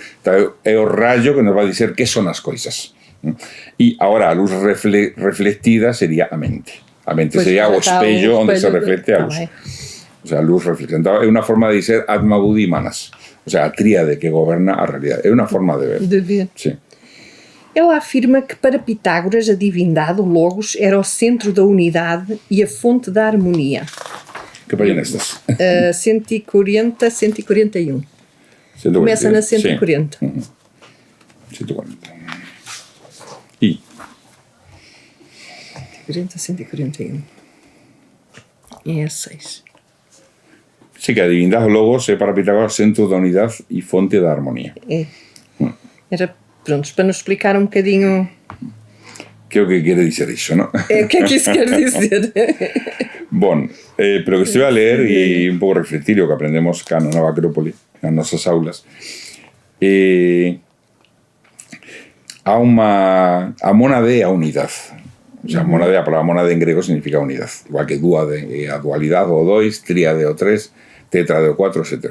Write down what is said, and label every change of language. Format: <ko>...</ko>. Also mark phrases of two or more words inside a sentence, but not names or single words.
<gl>É o rayo que nos va a dizer que son as coisas. E agora a luz reflectida sería a mente. A mente pues sería o espello onde se reflecte a luz.</gl> <es>O sea,</es> <gl>a luz reflectada. É unha forma de dizer Atma, Budi, Manas.</gl> <es>O sea,</es> <gl>a tríade que goberna a realidade. É unha forma de ver. De ver. Sí.</gl> <pt>Ele afirma que para Pitágoras a divindade, o Logos, era o centro da unidade e a fonte da harmonia.</pt> <gl>Que página estás? 140, 141. 140. Começa na 140. Sí. 140. E? 140, 141. E é 6. Sí, que a divindade, o Logos, é para Pitágoras centro da unidade e fonte da harmonia. É. Era...</gl> <pt>Prontos, para nos explicar um bocadinho...</pt> <gl>Que é o que quere dizer iso, non?</gl> <pt>O que é que isso quer dizer?</pt> <gl>Bon, pero que estive a ler e un pouco reflectir o que aprendemos cá na Nova Acrópole, nas nosas aulas, a mónade é a unidade.</gl> <es>O sea,</es> <gl>mónade, a palabra mónade en grego significa unidade. Igual que dúade é a dualidade, o dois, tríade o tres, tétrade o cuatro, etc.</gl>